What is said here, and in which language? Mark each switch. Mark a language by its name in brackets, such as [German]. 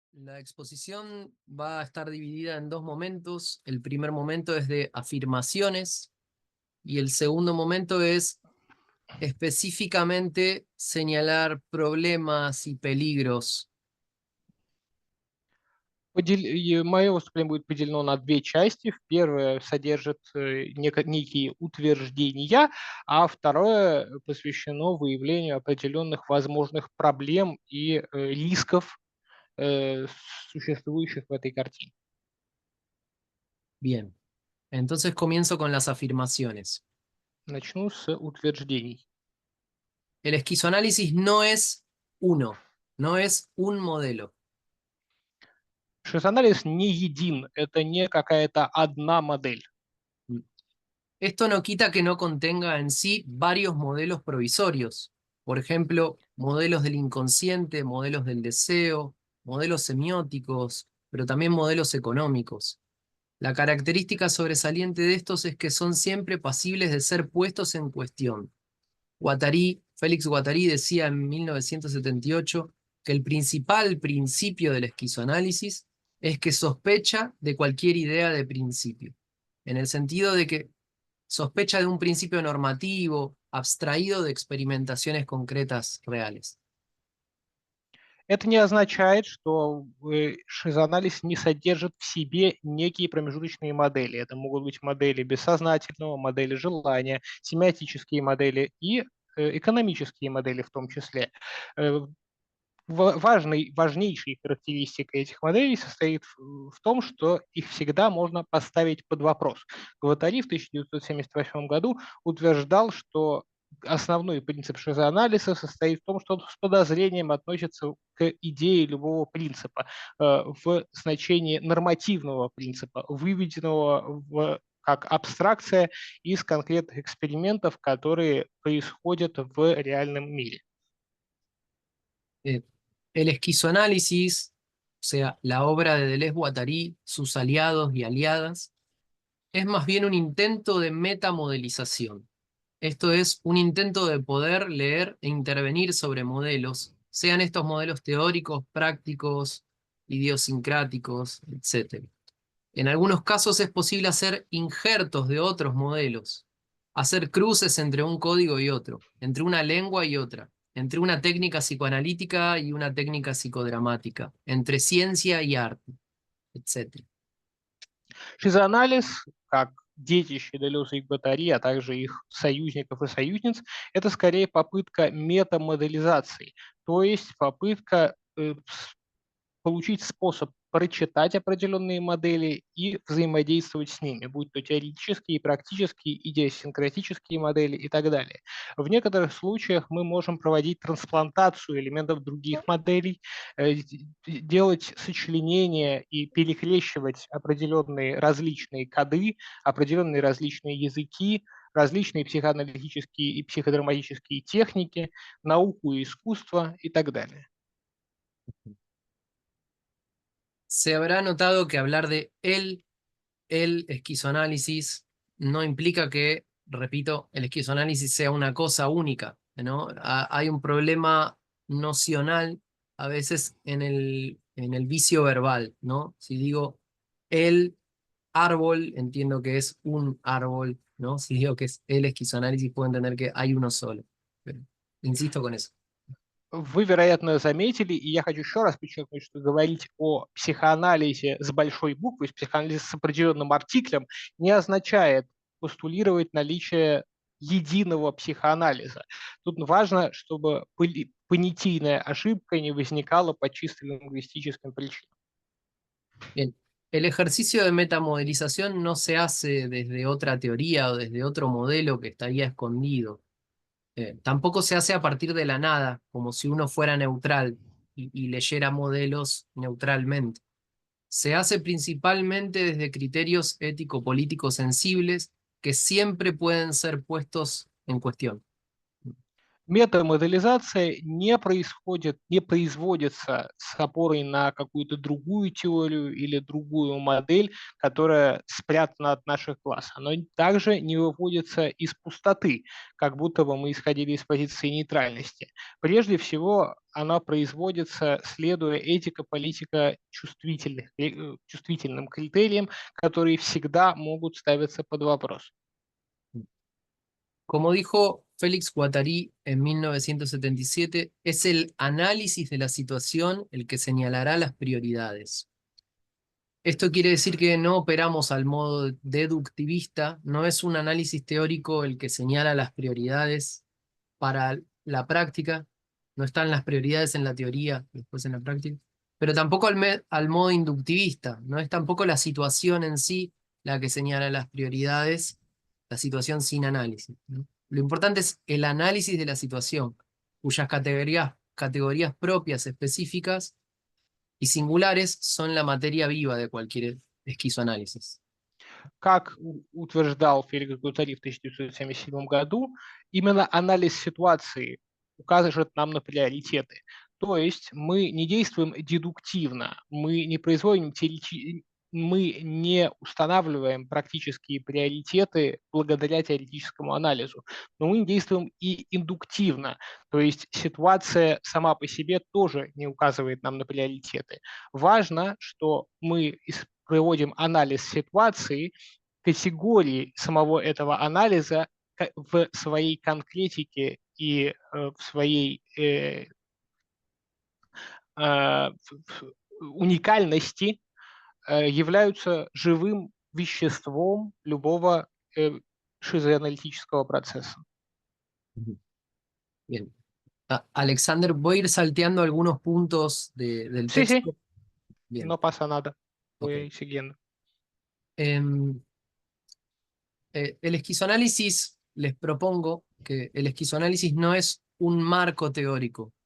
[Spanish] La exposición va a estar dividida en dos momentos. El primer momento es de afirmaciones y el segundo momento es específicamente señalar problemas y peligros. [Russian] Мое выступление будет поделено на две части. Первое содержит некие утверждения, а второе посвящено выявлению определенных возможных проблем и рисков, э, существующих в этой картине. [Spanish] Bien, entonces comienzo con las afirmaciones. [Russian] Начну с утверждений. [Spanish] El esquizoanálisis no es uno, no es un modelo. [Russian] Шизоанализ не един, это не какая-то одна модель. [Spanish] Esto no quita que no contenga en sí varios modelos provisorios. Por ejemplo, modelos del inconsciente, modelos del deseo, modelos semióticos, pero también modelos económicos. La característica sobresaliente de estos es que son siempre pasibles de ser puestos en cuestión. Félix Guattari decía en 1978 que el principal principio del esquizoanálisis es que sospecha de cualquier idea de principio, en el sentido de que sospecha de un principio normativo, abstraído de experimentaciones concretas reales. [Russian] Это не означает, что шизоанализ не содержит в себе некие промежуточные модели. Это могут быть модели бессознательного, модели желания, семиотические модели и экономические модели в том числе. Важнейшей характеристикой этих моделей состоит в том, что их всегда можно поставить под вопрос. Гваттари в 1978 году утверждал, что основной принцип шизоанализа состоит в том, что он с подозрением относится к идее любого принципа в значении нормативного принципа, выведенного как абстракция из конкретных экспериментов, которые происходят в реальном мире. [Spanish] El esquizoanálisis, o sea, la obra de Deleuze-Guattari, sus aliados y aliadas, es más bien un intento de metamodelización. Esto es un intento de poder leer e intervenir sobre modelos, sean estos modelos teóricos, prácticos, idiosincráticos, etc. En algunos casos es posible hacer injertos de otros modelos, hacer cruces entre un código y otro, entre una lengua y otra, entre una técnica psicoanalítica y una técnica psicodramática, entre ciencia y arte, etc. [Russian] Шизоанализ, как детище Делеза и Гваттари, а также их союзников и союзниц, это скорее попытка метамоделизации, то есть попытка получить способ прочитать определенные модели и взаимодействовать с ними, будь то теоретические, практические, идиосинкратические модели и так далее. В некоторых случаях мы можем проводить трансплантацию элементов других моделей, делать сочленения и перекрещивать определенные различные коды, определенные различные языки, различные психоаналитические и психодраматические техники, науку и искусство и так далее. [Spanish] Se habrá notado que hablar de el esquizoanálisis no implica que, repito, el esquizoanálisis sea una cosa única, ¿no? Hay un problema nocional a veces en el vicio verbal, ¿no? Si digo el árbol, entiendo que es un árbol, ¿no? Si digo que es el esquizoanálisis, puedo entender que hay uno solo. Pero insisto con eso. [Russian] Вы, вероятно, заметили, и я хочу еще раз подчеркнуть, что говорить о психоанализе с большой буквы, с психоанализе с определенным артиклем, не означает постулировать наличие единого психоанализа. Тут важно, чтобы понятийная ошибка не возникала по чисто лингвистическим причинам. [Spanish] Bien. El ejercicio de metamodelización no se hace desde otra teoría o desde otro modelo que estaría escondido. Tampoco se hace a partir de la nada, como si uno fuera neutral y leyera modelos neutralmente. Se hace principalmente desde criterios ético-políticos sensibles que siempre pueden ser puestos en cuestión. [Russian] Метамоделизация не производится с опорой на какую-то другую теорию или другую модель, которая спрятана от наших глаз. Оно также не выводится из пустоты, как будто бы мы исходили из позиции нейтральности. Прежде всего, она производится, следуя чувствительным критериям, которые всегда могут ставиться под вопрос. [Spanish] Como dijo Félix Guattari en 1977, es el análisis de la situación el que señalará las prioridades. Esto quiere decir que no operamos al modo deductivista, no es un análisis teórico el que señala las prioridades para la práctica, no están las prioridades en la teoría, después en la práctica, pero tampoco al modo inductivista, no es tampoco la situación en sí la que señala las prioridades, la situación sin análisis, ¿no? Lo importante es el análisis de la situación, cuyas categorías propias específicas y singulares son la materia viva de cualquier esquizoanálisis. [Russian] Как утверждал Феликс Гуттари в 1977 году, именно анализ ситуации указывает нам на приоритеты. То есть мы не действуем дедуктивно, мы не устанавливаем практические приоритеты благодаря теоретическому анализу, но мы действуем и индуктивно, то есть ситуация сама по себе тоже не указывает нам на приоритеты. Важно, что мы проводим анализ ситуации, категории самого этого анализа в своей конкретике и в своей уникальности являются живым веществом любого шизоаналитического процесса. [Spanish] Bien. Alexander, voy a ir salteando algunos puntos del Sí, texto. sí, Bien. no pasa nada. Voy [English] Okay. [Spanish] siguiendo. El esquizoanálisis, les propongo que el esquizoanálisis no es un marco teórico.